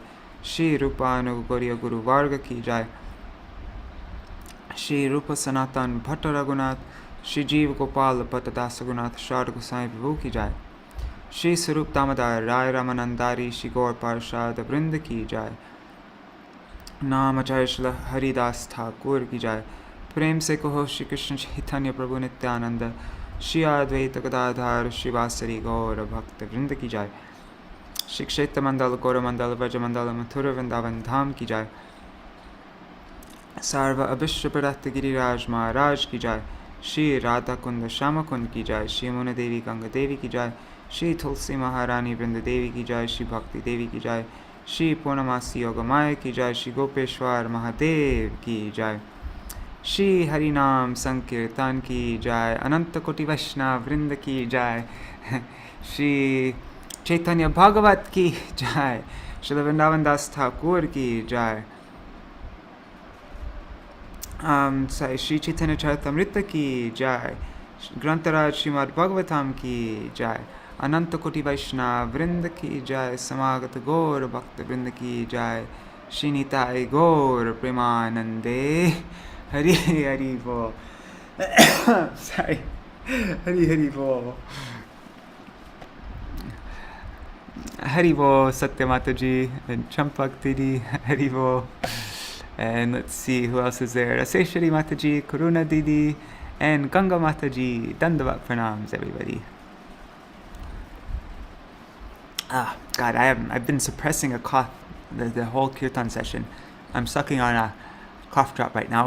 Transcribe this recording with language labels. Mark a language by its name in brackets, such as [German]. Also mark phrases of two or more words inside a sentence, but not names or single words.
[Hindi] श्री रूपानुगौरी गुरु वर्ग की जाय। श्री रूप सनातन भट्ट रघुनाथ श्री जीव गोपाल भट्ट दास रघुनाथ शारद गोसाई प्रभु की जाय। श्री स्वरूप दामोदर राय रामानंदारी श्री गौर पार्षद वृंद की जाय। नामाचार्य श्री हरिदास ठाकुर की जाय। प्रेम से कहो श्री कृष्ण चैतन्य प्रभु नित्यानंद श्री अद्वैत गदाधर श्रीवासरी गौर भक्त वृंद की जाय। श्री क्षेत्र मंडल गौर मंडल व्रज मंडल मथुर वृंदावन धाम की जाय। सर्व अविश्व प्रदत्त गिरिराज महाराज की जाय। श्री राधा कुंद श्याम कुंद की जाय। श्री मुन देवी गंगा देवी की जाय। श्री तुलसी महारानी वृंद देवी की जाय। श्री भक्ति देवी की जाय। श्री पूर्णमासी योगमाय की जाय। श्री गोपेश्वर महादेव की जाय। श्री हरिनाम संकीर्तन की जाय। अनंत कोटि वैष्णव वृंद की जाय। श्री चैतन्य भागवत की जाय। श्री वृंदावन दास ठाकुर की जाय। श्री चैतन्य चरितमृत की जाय। ग्रंथराज श्रीमद् भागवतम की जाय। अनंत कोटि वैष्णव वृंद की जाय। समागत गौर भक्त वृंद की जाय। श्री निताय गौर प्रेमानंदे हरि हरि बोल। [English] Sorry. [Hindi] हरि हरि बोल. हरि बोल, [English] Satya Mataji and Champak Didi, [Hindi] हरि बोल. [English] And let's see who else is there. Aseshwari Mataji, Karuna Didi, and Ganga Mataji. Dandavat pranams, everybody. God, I've been suppressing a cough the whole kirtan session. I'm sucking on a cough drop right now.